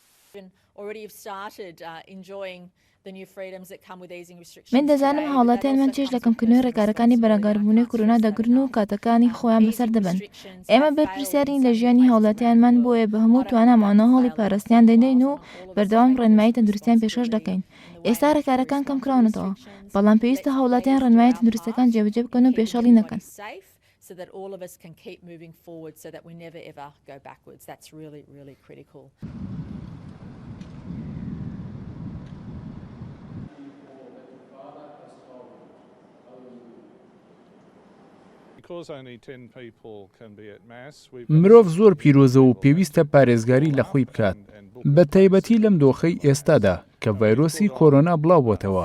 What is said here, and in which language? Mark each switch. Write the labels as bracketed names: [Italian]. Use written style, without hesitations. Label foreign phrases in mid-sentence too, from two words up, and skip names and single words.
[Central Kurdish] من دەزانم هاوڵاتیان من چێژ دەکەمکردنەوەی ڕێکارەکانی بەرەگاربوونەوەی کۆرۆنا دەگرن و کاتەکانی خۆیان بەسەر دەبن. ئێمە بەرپرسیارین لە ژیانی هاوڵاتیانمان بۆیە بە هەموو توانامانەوە هەڵی پاراستنیان دەدەین و بەردەوام ڕێنمایی تەندروستیان پێشکەش دەکەین. ئێستا ڕێکارەکان کەم کراونەتەوە، بەڵام پێویستە هاوڵاتیان ڕێنمایی تەندروستەکان جێبەجێ بکەن و پێشەڵی نەکەن. [English] So that all of us can keep moving forward so that we never ever go backwards. That's really, really critical. [Central Kurdish] مرۆڤ زۆر پیرۆزە و پێویستە پارێزگاری لە خۆی بکات، بە تایبەتی لەم دۆخەی ئێستادا کە ڤایرۆسی کۆرۆنا بڵاو بۆتەوە.